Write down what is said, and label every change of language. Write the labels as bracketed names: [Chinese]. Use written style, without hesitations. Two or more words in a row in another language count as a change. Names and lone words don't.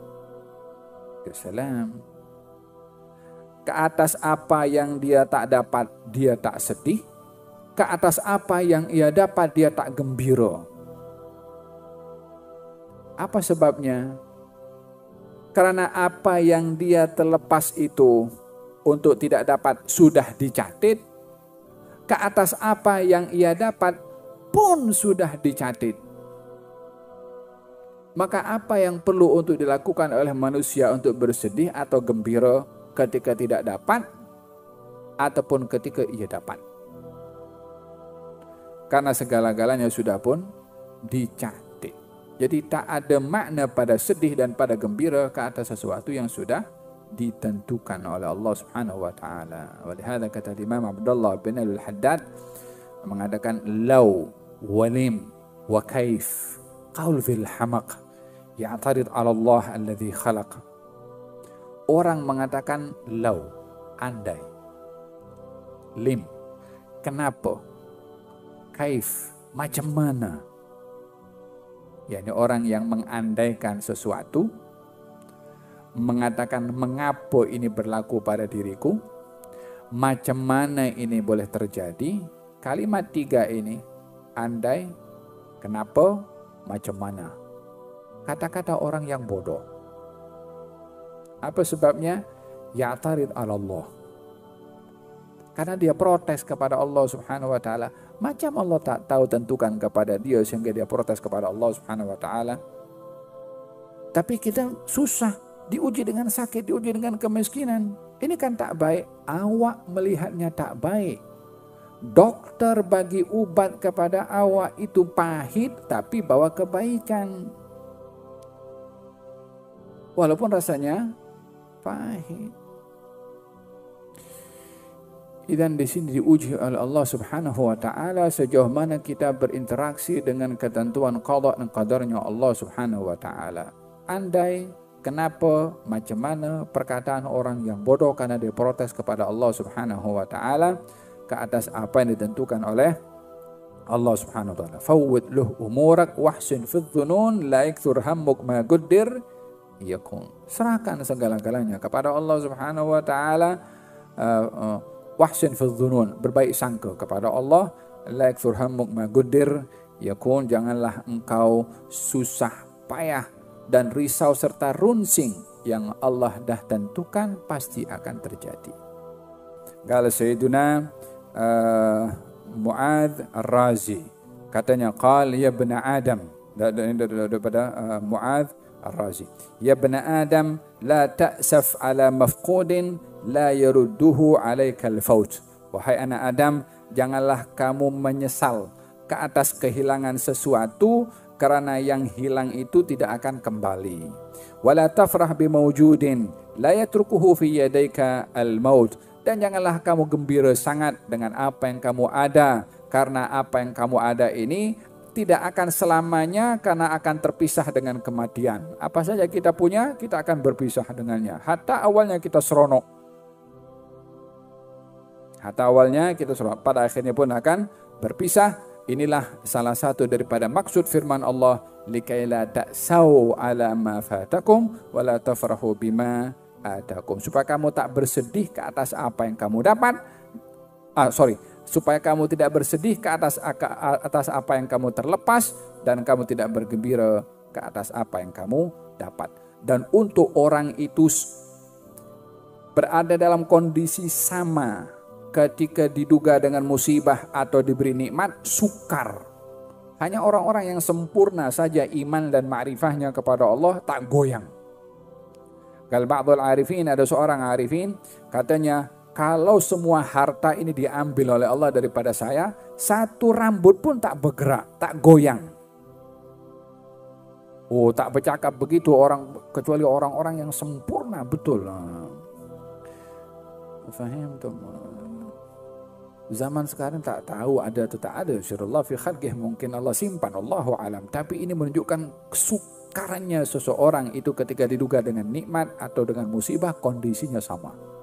[Malay] Salam. Ke atas apa yang dia tak dapat, dia tak sedih. Ke atas apa yang ia dapat, dia tak gembira. Apa sebabnya? Karena apa yang dia terlepas itu untuk tidak dapat sudah dicatat. Ke atas apa yang ia dapat pun sudah dicatat. Maka apa yang perlu untuk dilakukan oleh manusia untuk bersedih atau gembira ketika tidak dapat ataupun ketika ia dapat? Karena segala-galanya sudah pun dicatat. Jadi tak ada makna pada sedih dan pada gembira ke atas sesuatu yang sudah ditentukan oleh Allah [Arabic] سبحانه وتعالى. Walihada [Malay] kata Imam Abdullah bin Al-Haddad mengatakan [Arabic] لو ولم وكيف قول في الحمق يعترض على الله الذي خلق. [Malay] Orang mengatakan law, andai, lim, kenapa, kaif, macam mana. yakni orang yang mengandaikan sesuatu, mengatakan mengapa ini berlaku pada diriku, macam mana ini boleh terjadi. Kalimat tiga ini, andai, kenapa, macam mana, kata-kata orang yang bodoh. Apa sebabnya? [Arabic] يعترض على الله. [Malay] Karena dia protes kepada Allah [Arabic] سبحانه وتعالى. [Malay] Macam Allah tak tahu tentukan kepada dia sehingga dia protes kepada Allah [Arabic] سبحانه وتعالى. [Malay] Tapi kita susah, diuji dengan sakit, diuji dengan kemiskinan. Ini kan tak baik. Awak melihatnya tak baik. Dokter bagi ubat kepada awak itu pahit tapi bawa kebaikan. Walaupun rasanya pahit. Dan di sini diuji oleh Allah [Arabic] سبحانه وتعالى [Malay] sejauh mana kita berinteraksi dengan ketentuan qada dan qadarnya Allah [Arabic] سبحانه وتعالى. [Malay] Andai, kenapa, macam mana perkataan orang yang bodoh karena dia protes kepada Allah [Arabic] سبحانه وتعالى [Malay] ke atas apa yang ditentukan oleh Allah [Arabic] سبحانه وتعالى. فوض له أمورك وأحسن في الظنون لا يكثر همك ما قدر يكون. [Malay] Serahkan segala-galanya kepada Allah [Arabic] سبحانه وتعالى. وأحسن في الظنون, [Malay] berbaik sangka kepada Allah. [Arabic] لا يكثر همك ما قدر يكون, [Malay] janganlah engkau susah payah dan risau serta runsing yang Allah dah tentukan pasti akan terjadi. [Arabic] قال سيدنا معاذ الرازي, katanya قال يا ابن آدم, daripada Mu'adz Ar-Razi, يا ابن آدم لا تأسف على مفقود لا يرده عليك الفوت. [Malay] Wahai anak Adam, janganlah kamu menyesal ke atas kehilangan sesuatu, karena yang hilang itu tidak akan kembali. [Arabic] ولا تفرح بموجود لا يتركه في يديك الموت. [Malay] Dan janganlah kamu gembira sangat dengan apa yang kamu ada, karena apa yang kamu ada ini tidak akan selamanya, karena akan terpisah dengan kematian. Apa saja kita punya, kita akan berpisah dengannya. Hatta awalnya kita seronok, pada akhirnya pun akan berpisah. Inilah salah satu daripada maksud firman Allah, [Arabic] لكيلا تأسوا على ما فاتكم ولا تفرحوا بما آتاكم, [Malay] supaya kamu tak bersedih ke atas apa yang kamu dapat. Supaya kamu tidak bersedih ke atas apa yang kamu terlepas, dan kamu tidak bergembira ke atas apa yang kamu dapat. Dan untuk orang itu berada dalam kondisi sama ketika diduga dengan musibah atau diberi nikmat, sukar. Hanya orang-orang yang sempurna saja iman dan ma'rifahnya kepada Allah tak goyang. [Arabic] قال بعض العارفين, [Malay] ada seorang arifin katanya, kalau semua harta ini diambil oleh Allah daripada saya, satu rambut pun tak bergerak, tak goyang. Oh, tak bercakap begitu orang, kecuali orang-orang yang sempurna betul. Faham tuh? Zaman sekarang tak tahu ada atau tak ada. [Arabic] سر الله في خلقه, [Malay] mungkin Allah simpan, [Arabic] الله أعلم. [Malay] Tapi ini menunjukkan kesukarannya seseorang itu ketika diduga dengan nikmat atau dengan musibah, kondisinya sama.